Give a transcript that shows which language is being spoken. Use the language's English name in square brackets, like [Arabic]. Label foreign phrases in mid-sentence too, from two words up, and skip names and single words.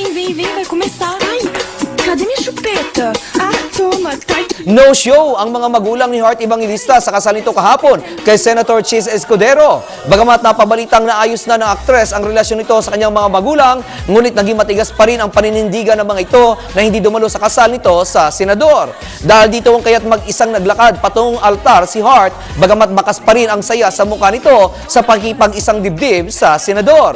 [Portuguese] vem, vai começar. Ai, cadê minha chupeta? Ah, toma, cai. [Filipino] No show ang mga magulang ni Heart Evangelista sa kasal nito kahapon kay Senator Chis Escudero. Bagamat napabalitang naayos na ng aktres ang relasyon nito sa kanyang mga magulang, ngunit naging matigas pa rin ang paninindigan ng mga ito na hindi dumalo sa kasal nito sa senador. Dahil dito kung kaya't mag-isang naglakad patungong altar si Heart, bagamat bakas pa rin ang saya sa mukha nito sa pagkipag-isang dibdib sa senador.